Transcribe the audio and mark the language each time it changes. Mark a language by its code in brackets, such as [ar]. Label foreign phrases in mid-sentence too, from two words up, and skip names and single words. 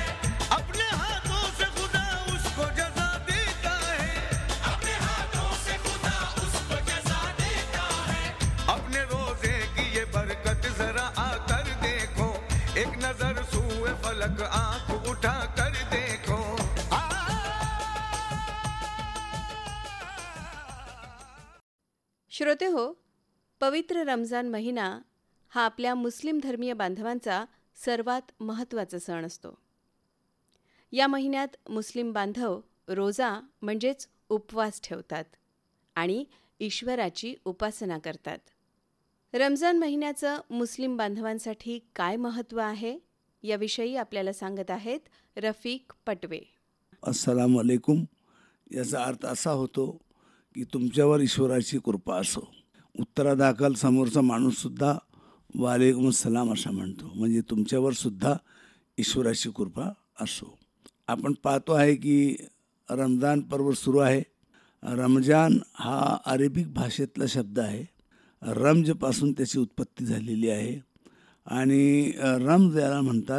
[ur] اپنے ہاتھوں سے خدا اس کو جزا دیتا ہے. اپنے ہاتھوں سے خدا اس کو جزا دیتا ہے. اپنے روزے کی یہ برکت ذرا آ کر دیکھو، ایک نظر سوئے فلک آنکھ اٹھا کر دیکھو. [mr] श्रोते हो, पवित्र रमजान महिना हा आपल्या मुस्लिम धर्मीय बांधवांचा सर्वात महत्त्वाचा सण असतो। या महिन्यात मुस्लिम बांधव रोजा म्हणजेच उपवास ठेवतात आणि ईश्वराची उपासना करतात। रमजान महिन्याचं मुस्लिम बांधवांसाठी काय महत्त्व आहे याविषयी आपल्याला सांगत आहेत रफिक पटवे। [ar] السلام عليكم [mr] याचा अर्थ असा होतो की तुमच्यावर ईश्वराची कृपा असो। उत्तरादाखल समोरचा माणूससुद्धा [ar] وعليكم السلام [mr] असं म्हणतो, म्हणजे तुमच्यावर सुद्धा ईश्वराची कृपा असो। आपण पाहतो आहे की रमजान पर्व सुरू आहे। रमजान हा अरेबिक भाषेतला शब्द आहे। रमजपासून त्याची उत्पत्ती झालेली आहे आणि रमज याला म्हणतात।